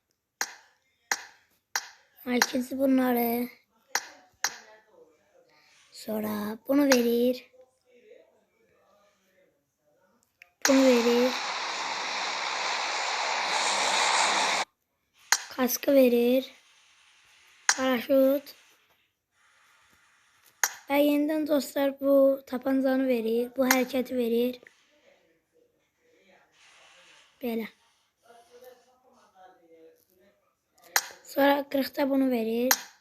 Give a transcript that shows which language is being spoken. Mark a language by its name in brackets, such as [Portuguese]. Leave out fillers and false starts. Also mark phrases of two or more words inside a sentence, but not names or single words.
[Turkish] İkincisi bunları. Sonra bunu verir. Bunu verir. Kaskı verir. Paraşüt. Ve yeniden dostlar bu tapancanı verir. Bu hareketi verir. Böyle. Sonra 40'da bunu verir.